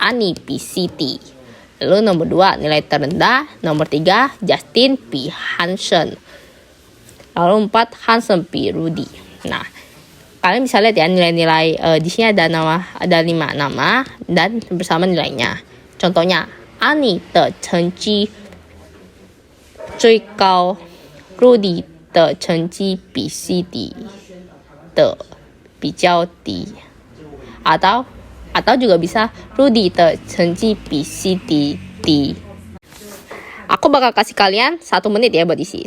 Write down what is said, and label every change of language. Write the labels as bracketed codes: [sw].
[id] Ani PCT. Lalu nomor 2 nilai terendah. Nomor 3 Justin P. Hansen. Lalu 4 Hansen P. Rudy. Nah, kalian bisa lihat ya nilai-nilai di sini ada 5 nama dan bersama nilainya. Contohnya [zh] Ani 的成绩最高 Rudy 的成绩比 CD 的比较低. [id] Atau juga bisa [zh] Rudy 的成绩比 CD 低. [id] Aku bakal kasih kalian 1 menit ya buat isi.